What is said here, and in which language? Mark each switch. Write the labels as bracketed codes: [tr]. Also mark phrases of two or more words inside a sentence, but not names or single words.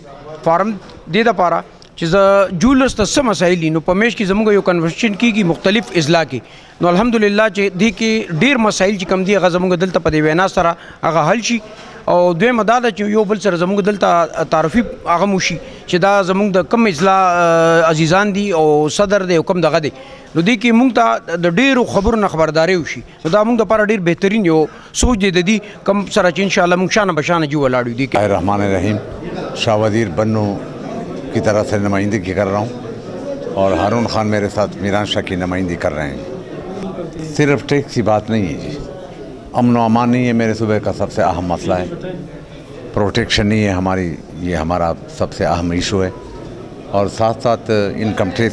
[ps] دې دپاره چې زه جولرز ته څه مسایل دي نو په میاشت کې زموږ یو کنورسیشن کېږي مختلف اضلاع کې نو الحمدلله چې دې کې ډېر مسایل چې کوم دي هغه زموږ دلته په دې وینا سره هغه حل شي او دویمه دا ده چې یو بل سره زموږ دلته تعارفي هغه مو شي چې دا زموږ د کم اضلاع عزیزان دي او صدر دی او کم دغه دی نو دې کې مونږ ته د ډېرو خبرو نه خبرداری وشي نو دا مونږ دپاره ډېر بهترین یو سوچ دی د دې کم سره چې انشاءالله مونږ شانه بشانه جی ولاړ یو دې کې [ar] الرحمن الرحیم [ur] شاہ وزیر بنو کی طرف سے نمائندگی کر رہا ہوں اور ہارون خان میرے ساتھ میران شاہ کی نمائندگی کر رہے ہیں صرف ٹیکس کی بات نہیں ہے جی امن و امان نہیں ہے میرے صوبے کا سب سے اہم مسئلہ ہے پروٹیکشن نہیں ہے یہ ہمارا سب سے اہم ایشو ہے اور ساتھ ساتھ انکم ٹیکس